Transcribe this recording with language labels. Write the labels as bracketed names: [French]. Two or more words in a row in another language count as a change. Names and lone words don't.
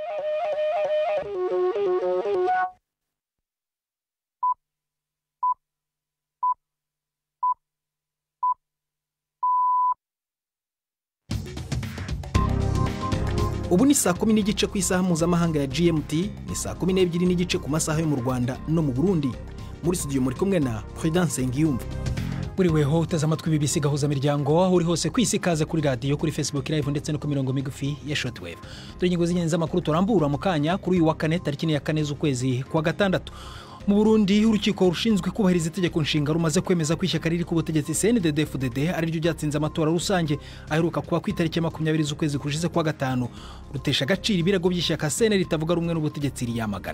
[Kinyarwanda] Ubu ni saa 10 n'igice ku isaha mpuzamahanga ya GMT, ni saa 12 n'igice ku masaha yo mu Rwanda no mu Burundi. Muri studio muri kumwe na Prudence Niwumva. Buriweho uteze amatwi BBC gahuza miryango aho uri hose kwisi kaze kuri radio, kuri Facebook live ndetse no ku mirongo migufi ya shortwave. Dore ingingo z'ingenzi z'amakuru turambura mu kanya kuri uyu wa kane tariki ya 4 z'ukwezi kwa gatandatu. Mu Burundi urukiko rushinzwe kubahiriza itegeko nshinga rumaze kwemeza ko ishyaka riri ku butegetsi CNDD-FDD ari ryo ryatsinze amatora rusange aheruka kuba ku itariki ya 20 z'ukwezi kushize kwa gatanu, rutesha agaciro ibirago by'ishyaka CNL ritavuga rumwe n'ubutegetsi riyamagana.